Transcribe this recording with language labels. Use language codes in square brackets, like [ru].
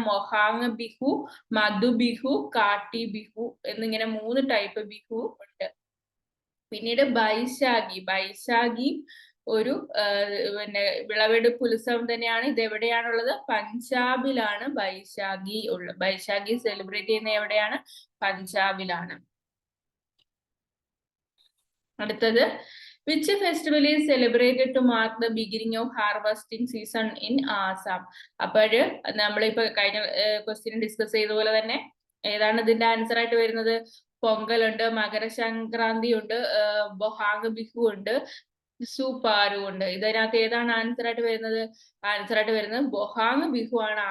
[ml] മൊഹാങ് ബിഹു, മധു ബിഹു, കാട്ടി ബിഹു എന്നിങ്ങനെ 3 ടൈപ്പ് ബിഹു ഉണ്ട്. പിന്നീട് ബൈശാഖി ഒരു വിളവെടുപ്പ് ഉത്സവം തന്നെയാണ്. ഇത് എവിടെയാണുള്ളത്? പഞ്ചാബിലാണ് ബൈശാഖി സെലിബ്രേറ്റ് ചെയ്യുന്ന എവിടെയാണ്? പഞ്ചാബിലാണ്. അടുത്തത്, [en] which festival is celebrated to mark the beginning of harvesting season in Assam? [ml] അപ്പോഴ് നമ്മളിപ്പോ കഴിഞ്ഞ ക്വസ്റ്റ്യൻ ഡിസ്കസ് ചെയ്ത പോലെ തന്നെ ഏതാണ് ഇതിന്റെ ആൻസർ ആയിട്ട് വരുന്നത്? പൊങ്കലുണ്ട്, മകരസംക്രാന്തി ഉണ്ട്, ബൊഹാങ് ബിഹു ഉണ്ട്, സുപാരു ഉണ്ട്. ഇതിനകത്ത് ഏതാണ് ആൻസർ ആയിട്ട് വരുന്നത്? ആൻസർ ആയിട്ട് വരുന്നത് ബൊഹാങ് ബിഹു ആണ്.